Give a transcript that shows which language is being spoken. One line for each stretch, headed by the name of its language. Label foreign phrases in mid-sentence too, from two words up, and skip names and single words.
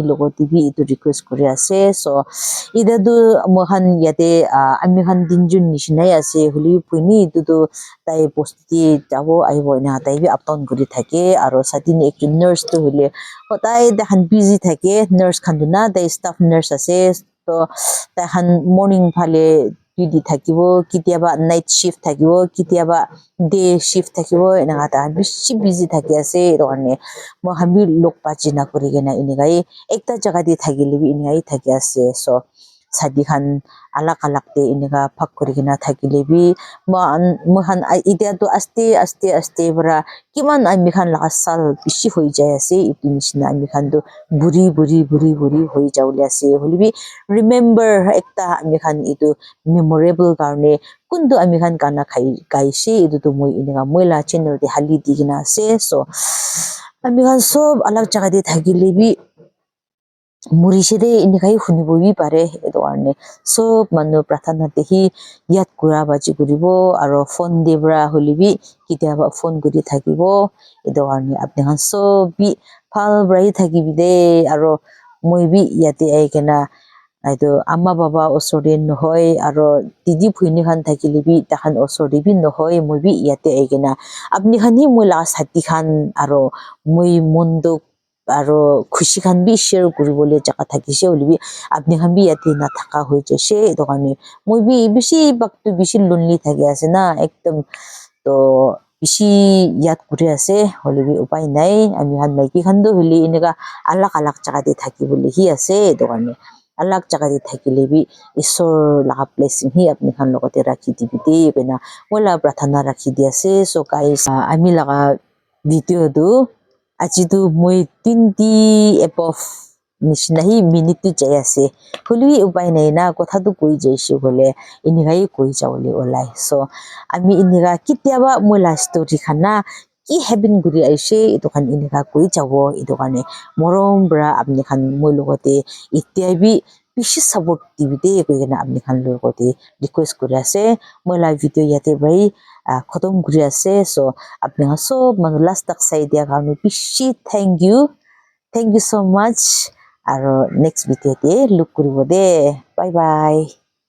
Naga Pidgin: logoti bi itu request kuri ase so ida du mohan yate ami khan dinjun nishinai ase huli puini itu tu tai posti jabo aibo na tai bi uptown kuri thake aro satini ekjun nurse tu hule hotai takhan busy thake nurse khan du na tai
English: staff nurse
Naga Pidgin: ase to takhan morning phale duty thakibo kitiaba
English: night shift
Naga Pidgin: thakibo kitiaba
English: day shift
Naga Pidgin: thakibo enanga ta bishi busy thaki ase to karne mo hambi lokpa china kurigena inigai ekta jaga de thagile bi inigai thaki ase so sadi khan alak alak te iniga phak kurigena thakile bi mo han idia to aste aste aste bra kiman ami khan la sal bishi hoi jai ase itu nishina ami khan do buri hoi jaule ase holibi remember ekta ami khan itu memorable karne kundu ami khan kana kaise itu to moi iniga moila channel de hali digina ase so ami khan sob alak jaga de thagile bi murishe de inigai hunibo bi pare edo arne sob manu prathana te hi yat kura baji kuribo aro phone de bra holibi kitiaba phone guri thakibo edo arne apni khan sob bi phal brai thakibi de aro moi bi yate aikena aido amma baba osore nohoi aro didi phuini khan thakile bi takhan osore bi nohoi moi bi yate aikena apni khan hi moi la sati khan aro moi mondok aro khushi khan bi share kuribole jaka thakise holibi apni khan bi yate na thaka hoi jase to kane moi bi bishi baktu bishi lonely thaki ase na ekdom to bishi yat kuri ase holibi upai nai ami khan maiki khan do holi inega alak alak jaga de thaki bole hi ase to kane alak jaga de thakile bi isor la blessing hi apni khan logote rakhi dibi de bena mola prathana rakhi di ase
English: so guys
Naga Pidgin: ami laga video du aji tu moi 20 above nishina hi minute tu jai ase huli upai nai na kotha tu koi jaise bole inigai koi jawle olai so ami iniga kitiaba mola story khana ki heaven guri aise itu khan iniga koi jawo itu kane morom bra apni khan moi logote itiabi bishi support dibide koigena apni khan logote request kuri ase mola video yate bhai khotom kuri ase so apni khan sob manu last tak sai dia karone bishi
English: thank you so much
Naga Pidgin: aro
English: next video
Naga Pidgin: te look kuribo de
English: bye bye